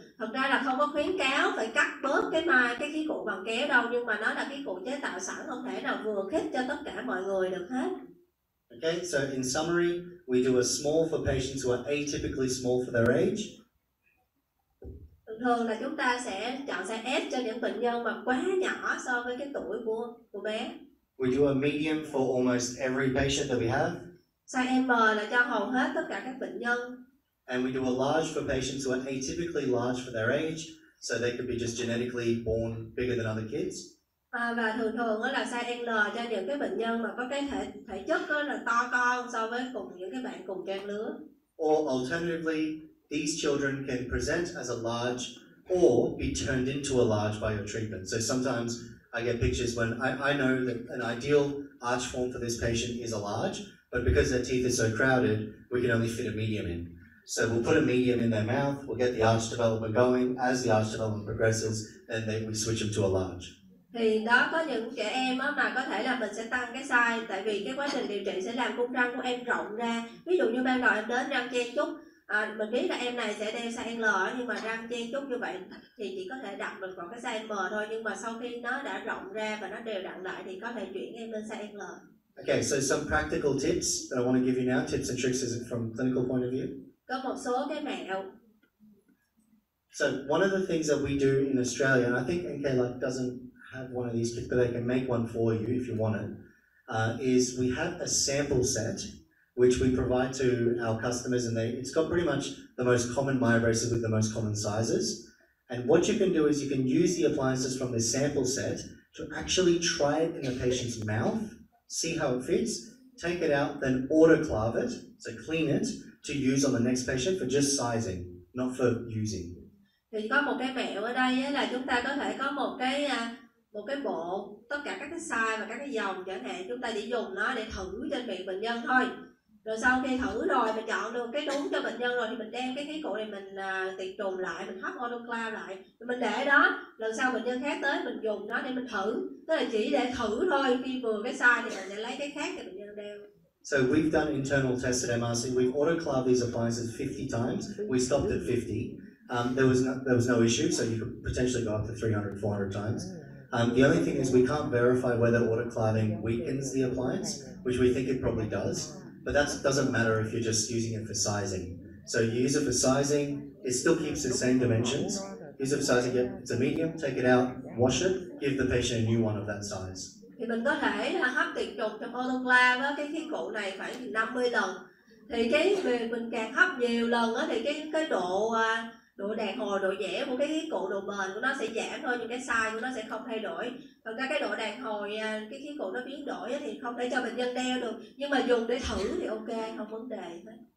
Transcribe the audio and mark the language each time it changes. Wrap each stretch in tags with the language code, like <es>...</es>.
<vi>Thật ra là không có khuyến cáo phải cắt bớt cái khí cụ bằng kéo đâu, nhưng mà nó là khí cụ chế tạo sẵn, không thể nào vừa khít cho tất cả mọi người được hết.</vi> <en>Okay, so in summary, we do a small for patients who are atypically small for their age.</en> <vi>Thường là chúng ta sẽ chọn size S cho những bệnh nhân mà quá nhỏ so với cái tuổi của bé.</vi> <en>We do a medium for almost every patient that we have.</en> <vi>Size M là cho hầu hết tất cả các bệnh nhân.</vi> <en>And we do a large for patients who are atypically large for their age, so they could be just genetically born bigger than other kids.</en> <vi>Và thường là size L cho những cái bệnh nhân mà có cái thể chất là to con so với những cái bạn cùng trang lứa.</vi> <en>Or alternatively, these children can present as a large or be turned into a large by your treatment. So sometimes I get pictures when I know that an ideal arch form for this patient is a large, but because their teeth are so crowded, we can only fit a medium in. So we'll put a medium in their mouth, we'll get the arch development going. As the arch development progresses, then we switch them to a large.</en> <vi>Thì đó, có những trẻ em mà có thể là mình sẽ tăng cái size, tại vì cái quá trình điều trị sẽ làm cung răng của em rộng ra. Ví dụ như ban đầu em đến răng chen chúc, mình biết là em này sẽ đeo size L, nhưng mà răng chen chúc như vậy thì chỉ có thể đặt được vào cái size M thôi. Nhưng mà sau khi nó đã rộng ra và nó đều đặn lại thì có thể chuyển em lên size L.</vi> <en>Okay, so some practical tips that I want to give you now, tips and tricks from clinical point of view.</en> <vi>Có một số cái mẹo.</vi> <en>So one of the things that we do in Australia, and I think N.K.LUCK doesn't have one of these kits, but they can make one for you if you want it, is we have a sample set which we provide to our customers, and it's got pretty much the most common Myobraces with the most common sizes. And what you can do is you can use the appliances from this sample set to actually try it in the patient's mouth, see how it fits, take it out, then autoclave it, so clean it, to use on the next patient for just sizing, not for using.</en> <vi>Thì có một cái mẹo ở đây là chúng ta có thể có một cái bộ tất cả các cái size và các cái dòng chẳng hạn, chúng ta chỉ dùng nó để thử trên miệng bệnh nhân thôi. Rồi sau khi thử rồi mình chọn được cái đúng cho bệnh nhân rồi thì mình đem cái khí cụ này mình tiệt trùng lại, mình hấp autoclave lại, rồi mình để đó, lần sau bệnh nhân khác tới mình dùng nó để mình thử, tức là chỉ để thử thôi, khi vừa cái size thì mình sẽ lấy cái khác cho bệnh nhân đeo.</vi> <en>So we've done internal tests at MRC. We've autoclaved these appliances 50 times. We stopped at 50. There was no issue, so you could potentially go up to 300, 400 times. The only thing is we can't verify whether autoclaving weakens the appliance, which we think it probably does. But that doesn't matter if you're just using it for sizing. So you use it for sizing, it still keeps the same dimensions. Use it for sizing, it's a medium, take it out, wash it, give the patient a new one of that size.</en> <vi>Thì mình có thể hấp tiệt trùng trong autoclave á, cái khí cụ này khoảng 50 lần. Thì cái mình càng hấp nhiều lần á, thì cái độ đàn hồi, độ dẻo của cái khí cụ, độ bền của nó sẽ giảm thôi, nhưng cái size của nó sẽ không thay đổi. Còn cái độ đàn hồi, cái khí cụ nó biến đổi thì không thể cho bệnh nhân đeo được, nhưng mà dùng để thử thì ok, không vấn đề hết.</vi>